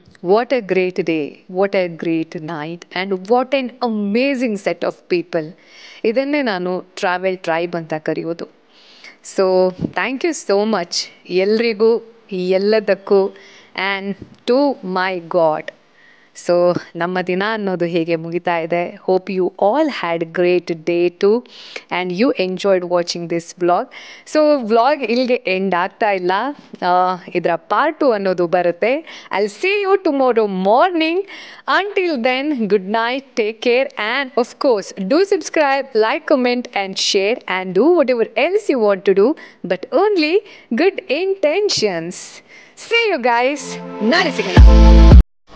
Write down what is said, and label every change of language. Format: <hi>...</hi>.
<en>What a great day, what a great night, and what an amazing set of people.</en> <kn>ಇದನ್ನೇ ನಾನು travel tribe ಅಂತ ಕರೆಯೋದು.</kn> <en>so thank you so much</en> <kn>ಎಲ್ರಿಗೂ ಎಲ್ಲದಕ್ಕೂ</kn> <en>And to my God. So</en> <kn>ನಮ್ಮ ದಿನ ಅನ್ನೋದು ಹೇಗೆ ಮುಗಿತಾ ಇದೆ.</kn> <en>Hope you all had great day too and you enjoyed watching this vlog.</en> <kn>So vlog ಇಲ್ಲಿಗೆ ಎಂಡ್ ಆಗ್ತಾ ಇಲ್ಲ, ಇದರ ಪಾರ್ಟ್ 2 ಅನ್ನೋದು ಬರುತ್ತೆ.</kn> <en>I will see you tomorrow morning. Until then, good night, take care, and of course, do subscribe, like, comment, and share, and do whatever else you want to do, but only good intentions. See you guys.</en> <kn>Nani sigana.</kn>